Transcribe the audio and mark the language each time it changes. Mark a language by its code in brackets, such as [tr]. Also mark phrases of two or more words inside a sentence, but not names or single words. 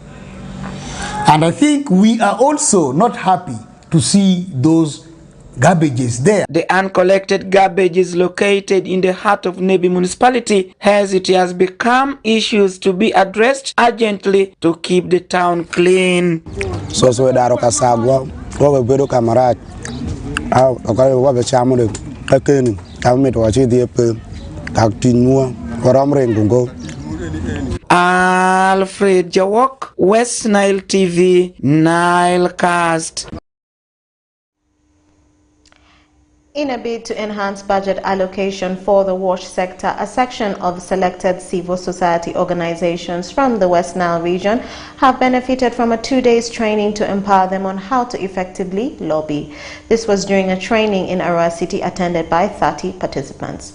[en] And I think we are also not happy to see those garbages there. The uncollected garbage is located in the heart of Nebi municipality, as it has become issues to be addressed urgently to keep the town clean. [alz] So daro kasagwa wo bedo kamarad wa be chamu de keni tamet wa chi die pe taktinwa waramren gungo. [en] Alfred Jawok, West Nile TV, Nile Cast. In a bid to enhance budget allocation for the wash sector, a section of selected civil society organizations from the West Nile region have benefited from a 2-day training to empower them on how to effectively lobby. This was during a training in Arua City attended by 30 participants.